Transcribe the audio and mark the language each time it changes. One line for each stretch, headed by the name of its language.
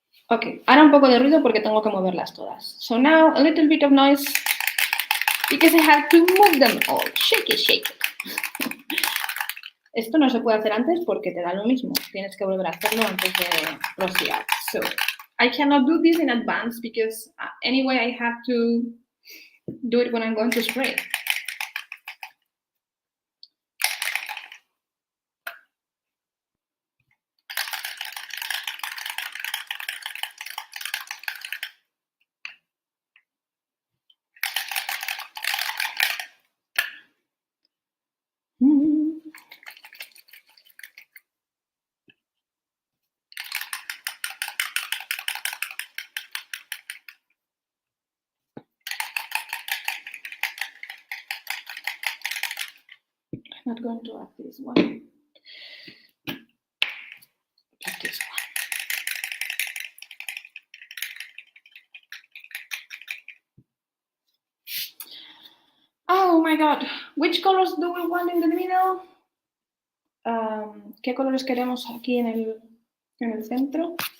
Spanish: Ok, ahora un poco de ruido porque tengo que moverlas todas.
English: So now a little bit of noise because I have to move them all. Shake it, shake it.
Spanish: Esto no se puede hacer antes porque te da lo mismo. Tienes que volver a hacerlo antes de rociar.
English: So, I cannot do this in advance because anyway I have to do it when I'm going to spray. I'm not going to add this one. Add this one. Oh my god, which colors do we want in the middle?
Spanish: ¿Qué colores queremos aquí en el centro?